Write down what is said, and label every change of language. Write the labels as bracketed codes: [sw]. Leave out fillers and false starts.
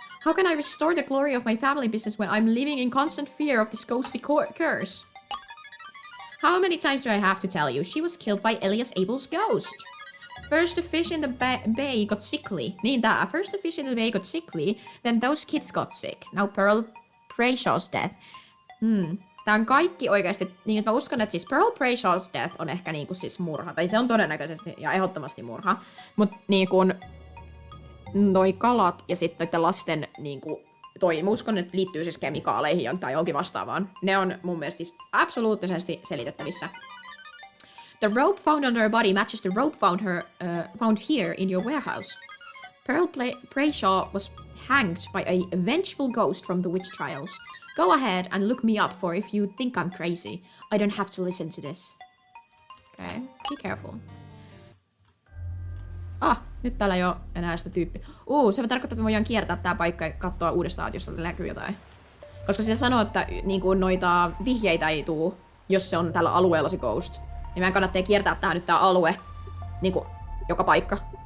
[en] How can I restore the glory of my family business when I'm living in constant fear of this ghostly curse? How many times do I have to tell you? She was killed by Elias Abel's ghost. First the fish in the bay got sickly. [fi] Niin tää. [en] First the fish in the bay got sickly, then those kids got sick. Now Pearl Brayshaw's death. [fi] Tää on kaikki oikeasti, niin että mä uskon, että siis [en] Pearl Brayshaw's death [fi] on ehkä niinku siis murha. Tai se on todennäköisesti ja ehdottomasti murha. Mut niinku noi kalat ja sitten noiden lasten niinku mä uskon, että liittyy siis kemikaaleihin tai johonkin vastaavaan. Ne on mun mielestä siis absoluuttisesti selitettävissä. [en] The rope found on her body matches the rope found here in your warehouse. Pearl Brayshaw was hanged by a vengeful ghost from the witch trials. Go ahead and look me up for if you think I'm crazy. I don't have to listen to this. Okay, be careful. [fi] Nyt täällä ei oo enää sitä tyyppiä. Se tarkoittaa, että me voidaan kiertää tää paikka ja katsoa uudestaan, että jos täältä näkyy jotain. Koska se sanoo, että niinku noita vihjeitä ei tuu, jos se on tällä alueella se ghost. Niin meidän kannattaa kiertää tää nyt tää alue, niinku joka paikka.